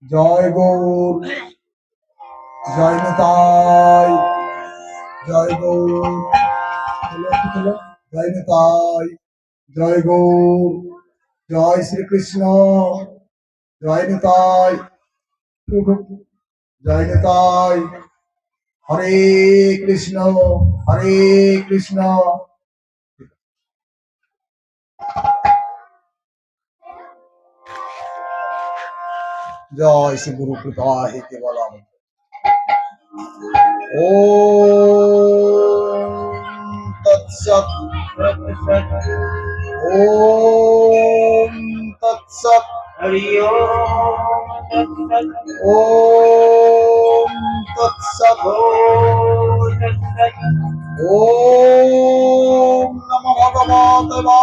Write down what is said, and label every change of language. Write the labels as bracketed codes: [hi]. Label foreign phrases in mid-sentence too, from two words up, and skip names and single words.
[bn] জয় গৌর, জয় নিতাই, জয় গৌর, জয় নিতাই, জয় গৌর, জয় শ্রীকৃষ্ণ, জয় নিতাই, জয় নিতাই, হরে কৃষ্ণ, হরে কৃষ্ণ। [sa] জয় শ্রী গুরু কৃপা হে কেবলম। ওম তৎসৎ, ওম তৎসৎ, হরি ওম তৎসৎ, ওম তৎসৎ, ওম নমো ভগবতে